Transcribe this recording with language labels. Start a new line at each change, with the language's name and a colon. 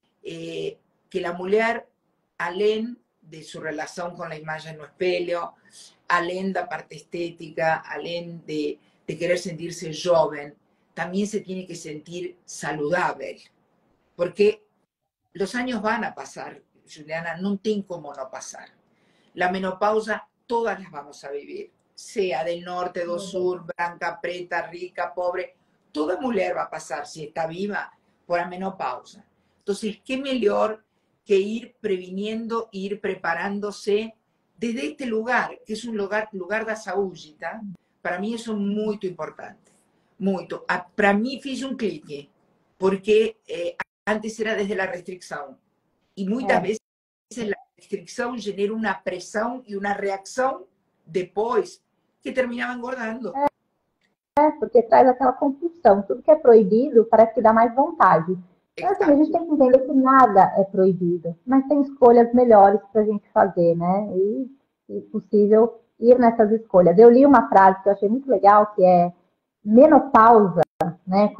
Portuguese: que a mulher, além de sua relação com a imagem no espelho, além da parte estética, além de querer sentir-se jovem, também se tem que sentir saudável. Porque os anos vão a passar, Juliana, não tem como não passar.
Spanish: A menopausa, todas las vamos a vivir. Sea del norte,
Portuguese: do sur, branca, preta, rica, pobre. Toda mulher vai passar, se está viva, por a menopausa. Então, que melhor que
Spanish: ir previniendo, ir preparándose desde este lugar, que es un lugar da saúde, tá? Para mí eso es muy importante.
Portuguese: Muito.
Spanish: Para mí fiz un clique, porque antes era desde la restricción. Y muchas veces la restricción genera una presión y una reacción después que terminaba engordando.
Portuguese: Porque traz aquela compulsão. Tudo que é proibido parece que dá mais vontade. Então, assim, a gente tem que entender que nada é proibido, mas tem escolhas melhores para a gente fazer, né? E, se possível, ir nessas escolhas. Eu li uma frase que eu achei muito legal, que é menopausa, né?